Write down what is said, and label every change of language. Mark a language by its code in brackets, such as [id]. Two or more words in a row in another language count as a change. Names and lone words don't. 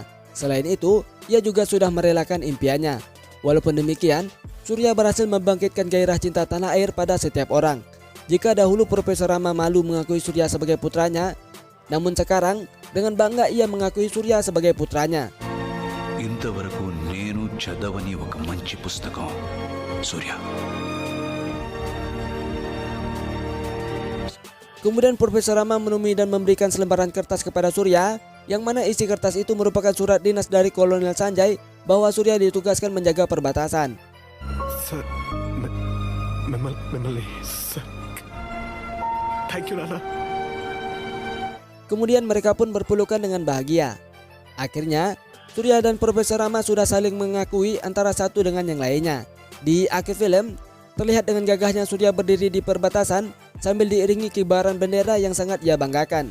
[id] Selain itu, ia juga sudah merelakan impiannya. Walaupun demikian, Surya berhasil membangkitkan gairah cinta tanah air pada setiap orang. Jika dahulu Profesor Rama malu mengakui Surya sebagai putranya, namun sekarang dengan bangga ia mengakui Surya sebagai putranya. [te] ఇంతవరకు నేను చదవని ఒక మంచి పుస్తకం సూర్య. [id] Kemudian Profesor Rama menemui dan memberikan selembaran kertas kepada Surya, yang mana isi kertas itu merupakan surat dinas dari Kolonel Sanjay bahwa Surya ditugaskan menjaga perbatasan. [en] Thank you, Nana. [id] Kemudian mereka pun berpelukan dengan bahagia. Akhirnya, Surya dan Profesor Rama sudah saling mengakui antara satu dengan yang lainnya. Di akhir film, terlihat dengan gagahnya Surya berdiri di perbatasan sambil diiringi kibaran bendera yang sangat ia banggakan.